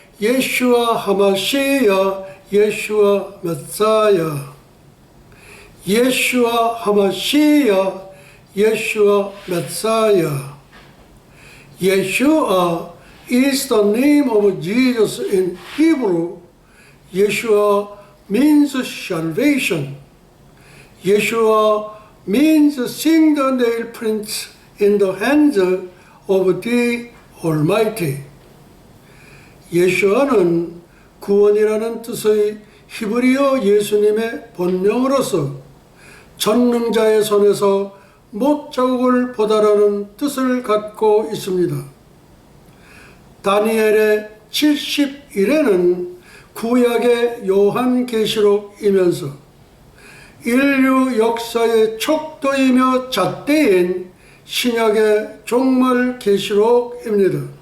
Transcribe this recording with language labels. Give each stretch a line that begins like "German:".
Hebrew: 예슈아 하마시야, 예슈아 메사야. 예슈아 하마시야, 예슈아 메사야.
English: Yeshua is the name of Jesus in Hebrew. Yeshua means salvation. Yeshua means seeing the nail prints in the hands of the Almighty.
Korean: 예수아는 구원이라는 뜻의 히브리어 예수님의 본명으로서 전능자의 손에서 못자국을 보다라는 뜻을 갖고 있습니다. 다니엘의 70일에는 구약의 요한계시록이면서 인류 역사의 척도이며 잣대인 신약의 종말계시록입니다.